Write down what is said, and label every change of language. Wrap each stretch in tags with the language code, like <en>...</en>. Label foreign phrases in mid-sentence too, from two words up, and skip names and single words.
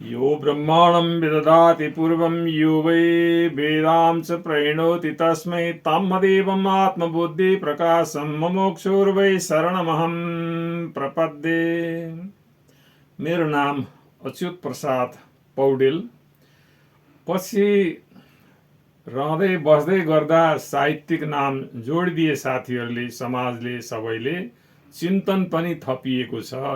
<sa>यो ब्रह्माणं विदधाति पूर्वं यो वै वेदां च प्रणोति तस्मै तमदेवम् आत्मबुद्धि प्रकाशं मुमुक्षुर्वै शरणमहं प्रपद्ये।</sa> <ne>मेरो नाम अच्युत प्रसाद पौडेल। पछि रहँदै बस्दै गर्दा साहित्यिक नाम जोडिदिए साथीहरूले, समाजले, सबैले चिन्तन पनि थपिएको छ।</ne>